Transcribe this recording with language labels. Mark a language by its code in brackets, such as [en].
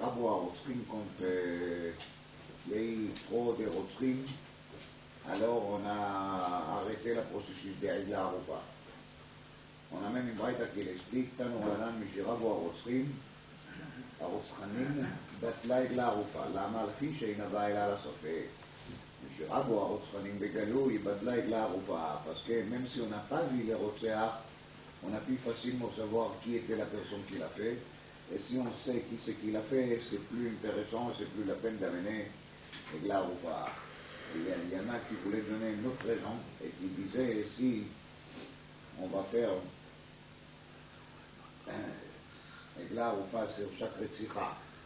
[fr] Rabo à Rotsrim, quand il y a eu trop de Rotsrim, alors on a arrêté le processus d'Aïla Aroufa. On amène une braïta qui l'explique, Tano Ranan, M. [he] Rabo à Rotsrim, הרוצחנים בטלה עגלה ערופה. למה? לפי שאינה באה אלא לסופר. משרבו הרוצחנים בגלוי בטלה עגלה ערופה. [fr] parce que même si on n'a pas vu les רוצח, on a pu facilement savoir qui était la personne qui l'a fait. Et si on sait qui c'est qui l'a fait, c'est plus intéressant, c'est plus la peine d'amener עגלה ערופה. Il y en a qui voulaient donner une autre raison et qui disaient si on va faire Egla Aroufa sur chaque Retzicha.